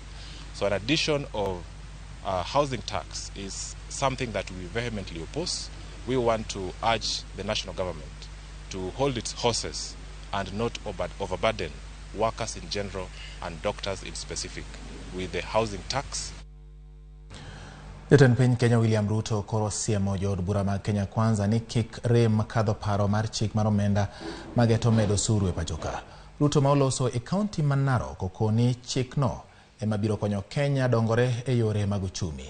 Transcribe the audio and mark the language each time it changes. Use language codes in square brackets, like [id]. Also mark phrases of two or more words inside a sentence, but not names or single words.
[en] So an addition of housing tax is something that we vehemently oppose. We want to urge the national government to hold its horses and not overburden workers in general and doctors in specific with the housing tax. [luo] Jatend piny Kenya William Ruto koro siemo jood bura mag Kenya Kwanza ni kik rem kadho paro mar chik mar omenda mageto medo osuru e pachoka. Ruto ma oloso e kaunti ma Narok okoni chikno ema biro konyo Kenya dongore e yore mag uchumi.